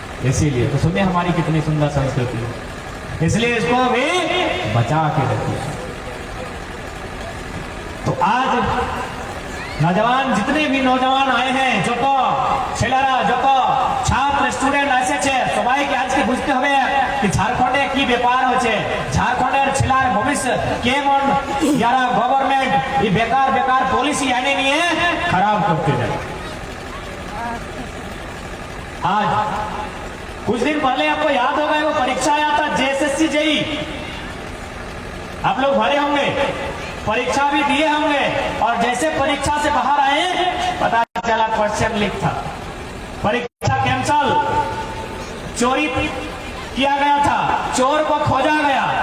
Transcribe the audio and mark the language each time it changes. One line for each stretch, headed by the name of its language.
Hindi: इसीलिए तो सुनिए हमारी कितनी सुंदर संस्कृति है, इसलिए इसको भी बचा के रखिए। तो आज नौजवान, जितने भी नौजवान आए हैं, जो तो
Bangla: ছেলেরা, যত ছাত্র স্টুডেন্ট এসেছে, সবাইকে আজকে বুঝতে হবে
Hindi: कि झारखंडे की
Bangla: ব্যাপার হচ্ছে। ঝাড়খণ্ডের ছেলের ভবিষ্যৎ কেমন যারা গভর্নমেন্ট এই বেকার বেকার পলিসি এনে নিয়ে খারাপ করতে যায়।
Hindi: आज कुछ दिन पहले आपको याद होगा वो परीक्षा आया था जेएसएससी जेई, आप लोग भरे होंगे, परीक्षा भी दिए होंगे, और जैसे परीक्षा से बाहर आए पता चला क्वेश्चन लीक था, परीक्षा कैंसल, चोरी किया गया था, चोर को खोजा गया।